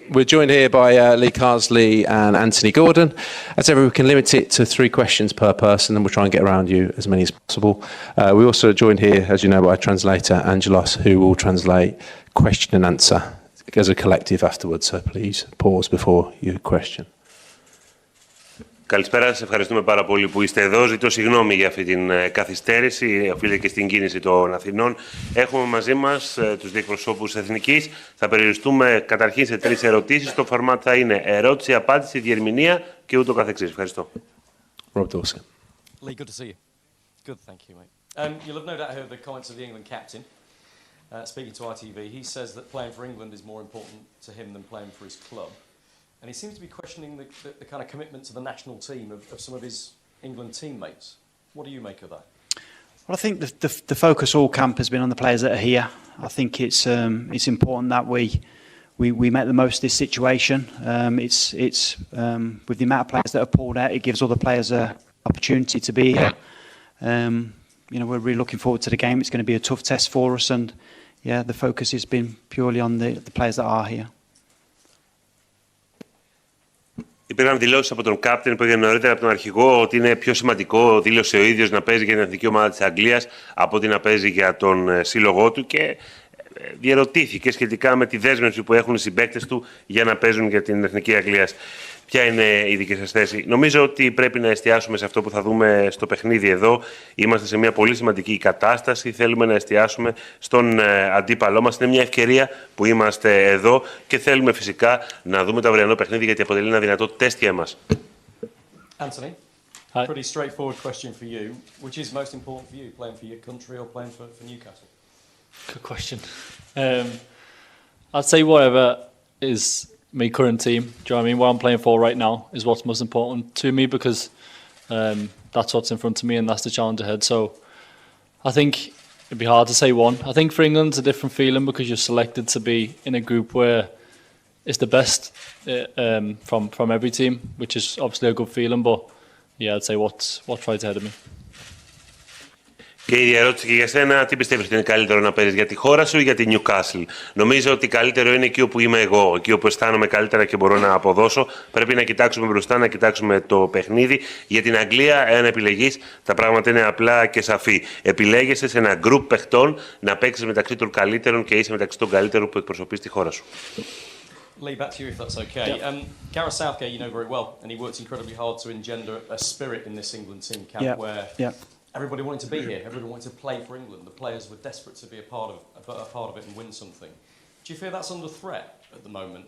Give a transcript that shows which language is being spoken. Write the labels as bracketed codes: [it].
[en] We're joined here by Lee Carsley and Anthony Gordon. As ever, we can limit it to 3 questions per person, and we'll try and get around you as many as possible. We also joined here, as you know, by translator Angelos, who will translate question and answer as a collective afterwards. So please pause before your question. [el] Καλησπέρα σας, ευχαριστούμε πάρα πολύ που είστε εδώ. Ζητώ συγγνώμη για αυτή την καθυστέρηση, οφείλεται και στην κίνηση των Αθηνών. Έχουμε μαζί μας τους δύο εκπροσώπους εθνικής. Θα περιοριστούμε καταρχήν σε 3 ερωτήσεις. Το φορμάτ θα είναι ερώτηση, απάντηση, διερμηνία και ούτω καθεξής. Ευχαριστώ. [en] Rob Dawson. Lee, good to see you. Good, thank you, mate. You'll have no doubt heard the comments of the England captain. Speaking to ITV, he says that playing for England is more important to him than playing for his club. And he seems to be questioning the kind of commitment to the national team of some of his England teammates. What do you make of that? Well, I think the focus all camp has been on the players that are here. I think it's important that we make the most of this situation. It's with the amount of players that are pulled out, it gives all the players an opportunity to be here. We're really looking forward to the game. It's going to be a tough test for us, and the focus has been purely on the players that are here. [el] Υπήρχαν δηλώσεις από τον κάπτεν που έγινε νωρίτερα από τον αρχηγό ότι είναι πιο σημαντικό, δήλωσε ο ίδιος, να παίζει για την εθνική ομάδα της Αγγλίας από ότι να παίζει για τον σύλλογό του και διερωτήθηκε σχετικά με τη δέσμευση που έχουν οι συμπαίκτες του για να παίζουν για την εθνική Αγγλίας. Ποια είναι η δική σας θέση? Νομίζω ότι πρέπει να εστιάσουμε σε αυτό που θα δούμε στο παιχνίδι εδώ. Είμαστε σε μια πολύ σημαντική κατάσταση. Θέλουμε να εστιάσουμε στον αντίπαλό μας. Είναι μια ευκαιρία που είμαστε εδώ και θέλουμε φυσικά να δούμε το αυριανό παιχνίδι γιατί αποτελεί ένα δυνατό τεστ για εμάς. [en] Anthony, Hi. pretty straightforward question for you. Which is most important for you, playing for your country or playing for Newcastle? Good question. I'd say whatever is my current team. Do you know what I mean? What I'm playing for right now is what's most important to me because that's what's in front of me and that's the challenge ahead. So I think it'd be hard to say one. I think for England it's a different feeling because you're selected to be in a group where it's the best from every team, which is obviously a good feeling. But yeah, I'd say what's right ahead of me. [el] Και η ερώτηση και για σένα, τι πιστεύεις ότι είναι καλύτερο να παίζεις για τη χώρα σου ή για τη Newcastle? Νομίζω ότι καλύτερο είναι εκεί όπου είμαι εγώ, εκεί όπου αισθάνομαι καλύτερα και μπορώ να αποδώσω. Πρέπει να κοιτάξουμε μπροστά, να κοιτάξουμε το παιχνίδι. Για την Αγγλία, εάν επιλεγείς, τα πράγματα είναι απλά και σαφή. Επιλέγεσαι σε ένα γκρουπ παιχτών να παίξεις μεταξύ των καλύτερων και είσαι μεταξύ των καλύτερων που εκπροσωπείς τη χώρα σου. [en] Lee, back to you if that's okay. Gareth Southgate, you know very well, and he worked incredibly hard to engender a spirit in this England team camp where everybody wanted to be here, everybody wanted to play for England. The players were desperate to be a part of it and win something. Do you fear that's under threat at the moment?